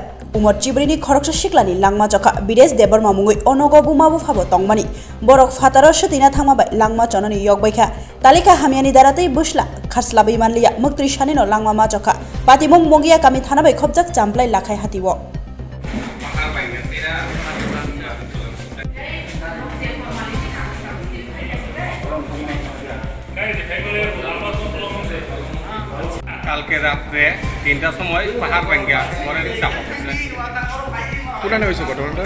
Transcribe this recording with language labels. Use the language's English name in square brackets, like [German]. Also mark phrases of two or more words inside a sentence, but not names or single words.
[Turkic languages] Umar Jibrini khoroksa siklani langma jaka Bides Debar mamungui onogo bumabu phabo tongmani. Borok fataro shatina thangmabai langma chonani yogbaikha. Talika hamiani daratei busla kharslabai manliya muktri shanino langma ma jaka. Patimung mongia kami thanabai khobjak champlai lakhai hatiwo. [Bangla] কালকে রাতে ৩টার সময় পাহাড় ভাঙ্গা পরে চাপ হচ্ছে কোথায় হয়েছে ঘটনাটা?